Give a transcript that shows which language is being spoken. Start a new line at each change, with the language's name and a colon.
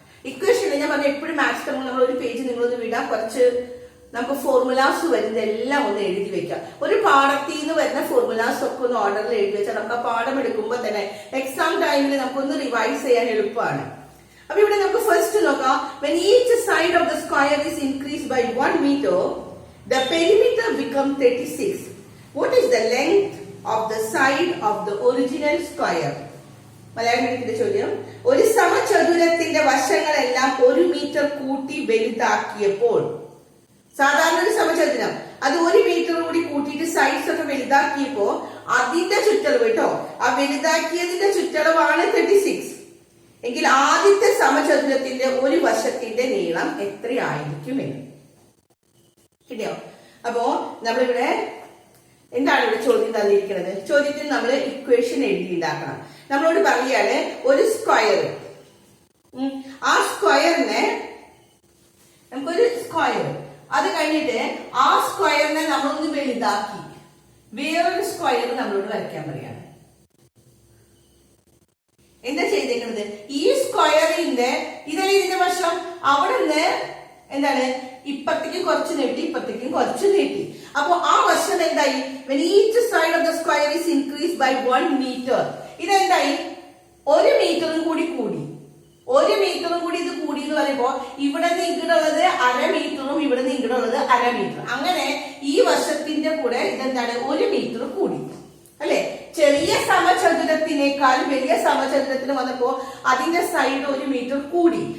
Malayalam: Equation ഞാൻ പറഞ്ഞ എപ്പോഴും മാത്സ് നമ്മൾ ഒരു പേജ് നിങ്ങളൊന്ന് വിടാം. കുറച്ച് നമുക്ക് ഫോർമുലാസ് വരുന്നതെല്ലാം ഒന്ന് എഴുതി വെക്കാം. ഒരു പാഠത്തിൽ നിന്ന് വരുന്ന ഫോർമുലാസ് ഒക്കെ ഒന്ന് ഓർഡറിൽ എഴുതി വെച്ചാൽ നമുക്ക് ആ പാഠം എടുക്കുമ്പോൾ തന്നെ എക്സാം ടൈമിൽ നമുക്കൊന്ന് റിവൈസ് ചെയ്യാൻ എളുപ്പമാണ്. അപ്പൊ ഇവിടെ നമുക്ക് ഫസ്റ്റ് നോക്കാം.
English: when each side of the square is increased by 1 meter, the perimeter becomes 36. What is the length of the side of the original square?
Malayalam: Malayalam മീഡിയത്തിന്റെ ചോദ്യം. ഒരു സമചതുരത്തിന്റെ വശങ്ങളെല്ലാം 1 മീറ്റർ കൂട്ടി വലുതാക്കിയപ്പോൾ, സാധാരണ ഒരു സമചതുരം അത് 1 മീറ്റർ കൂടി കൂട്ടിയിട്ട് സൈഡ്സ് ഒക്കെ വലുതാക്കിയപ്പോ അതിന്റെ ചുറ്റളവ് കേട്ടോ, ആ വലുതാക്കിയതിന്റെ ചുറ്റളവാണ് 36 എങ്കിൽ ആദ്യത്തെ സമചതുരത്തിന്റെ ഒരു വശത്തിന്റെ നീളം എത്രയായിരിക്കും എന്ന് കിട്ടിയോ? അപ്പോ നമ്മളിവിടെ എന്താണ് ഇവിടെ ചോദ്യം തന്നിരിക്കുന്നത്? ചോദ്യത്തിൽ നമ്മൾ ഇക്വേഷൻ എഴുതി ഉണ്ടാക്കണം. നമ്മളോട് പറയാണ് ഒരു സ്ക്വയർ, ആ സ്ക്വയറിനെ നമുക്കൊരു സ്ക്വയർ, അത് കഴിഞ്ഞിട്ട് ആ സ്ക്വയറിനെ നമ്മളൊന്ന് വലുതാക്കി വേറൊരു സ്ക്വയർ നമ്മളോട് വരയ്ക്കാൻ പറയാണ്. എന്താ ചെയ്തേക്കുന്നത്? ഈ സ്ക്വയറിന്റെ ഇതിന്റെ വശം അവിടെ നിന്ന് എന്താണ് ഇപ്പത്തേക്കും കുറച്ച് നീട്ടി, ഇപ്പത്തേക്കും കുറച്ച് നീട്ടി. അപ്പൊ ആ വശം എന്തായി?
English: when each side of the square is increased by 1 meter,
Malayalam: ഇതെന്തായി? 1 മീറ്ററും കൂടി കൂടി. 1 മീറ്ററും കൂടി ഇത് കൂടി എന്ന് പറയുമ്പോ ഇവിടെ നിന്ന് ഇങ്ങോട്ടുള്ളത് 1/2 മീറ്ററും ഇവിടെ നിന്ന് ഇങ്ങോട്ടുള്ളത് 1/2 മീറ്റർ. അങ്ങനെ ഈ വശത്തിന്റെ കൂടെ ഇതെന്താണ് 1 മീറ്റർ കൂടി അല്ലെ? ചെറിയ സമചതുരത്തിനേക്കാൾ വലിയ സമചതുരത്തിന് വന്നപ്പോ അതിന്റെ സൈഡ് 1 മീറ്റർ കൂടി.